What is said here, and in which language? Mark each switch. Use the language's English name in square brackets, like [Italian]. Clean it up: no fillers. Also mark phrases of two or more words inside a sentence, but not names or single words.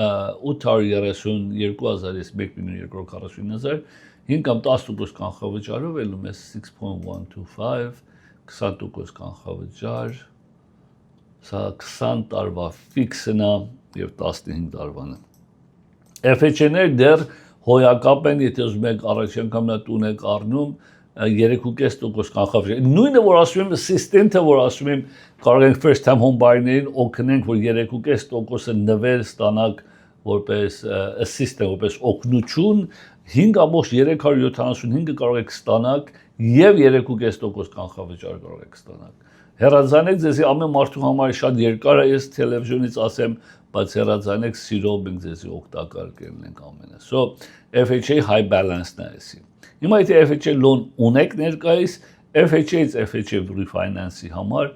[Armenian] 832,000-ից 1,249,000 5.10% կանխավճարով ելում է 6.125 20% կանխավճար Սա 20 տարվա ֆիքսն է եւ 15 տարվանը։ FHN-ներ դեռ հոյակապ են, եթե ուզում եք առաջին անգամ նա տուն եք առնում 3.5% կանխավճար։ Նույնը որ ասում եմ assistant-ը որ ասում եմ կարող ենք [English] first time home buyer- [Armenian] ներին օգնենք որ 3.5%-ը նվեր ստանաք որպես assistant, որպես օգնություն 5.375-ը կարող եք ստանաք եւ 3.5% կանխավճար կարող եք ստանալ։ Հեռացանեք ձեզի ամեն մարդու համար շատ երկար է ես տելևիզիոնից ասեմ, բայց հեռացանեք սիրով մենք ձեզի օգտակար կլինենք ամենը։ [English] So FHA high balance- [Armenian] ն է էսի։ Հիմա եթե [English] FHA loan [Armenian] ունեք ներկայիս, FHA-ից [English] FHA refinance- [Armenian] ի համար